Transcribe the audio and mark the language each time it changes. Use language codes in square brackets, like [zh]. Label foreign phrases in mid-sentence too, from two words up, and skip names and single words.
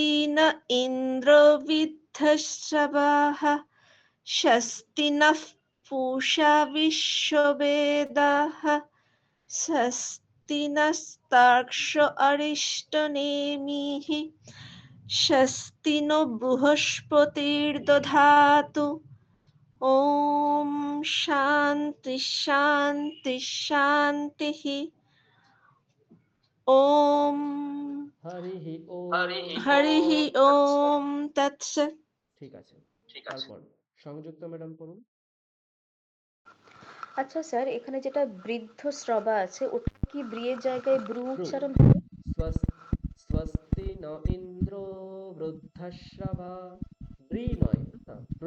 [sa] न इन्द्रो विद्धश्रवाः स्वस्ति नः पूषा विश्ववेदाः स्वस्ति नस्तार्क्ष्यो अरिष्टनेमिः स्वस्ति नो बृहस्पतिर्दधातु ॐ शान्ति शान्ति शान्तिः ॐ হরিঃ ওম हरिः ॐ तत्सत्। [bn] ঠিক আছে। ঠিক আছে। তারপর সংযুক্ত ম্যাডাম পড়ুন। আচ্ছা স্যার, এখানে যেটা বৃদ্ধ শ্রবা আছে ওটা কি ব্রিয়ের জায়গায় ব্রু ব্রু উচ্চারণ হবে? [sa] স্বস্তি ন ইন্দ্র বৃদ্ধশ্রবা [bn] ব্রি নয় ব্রু।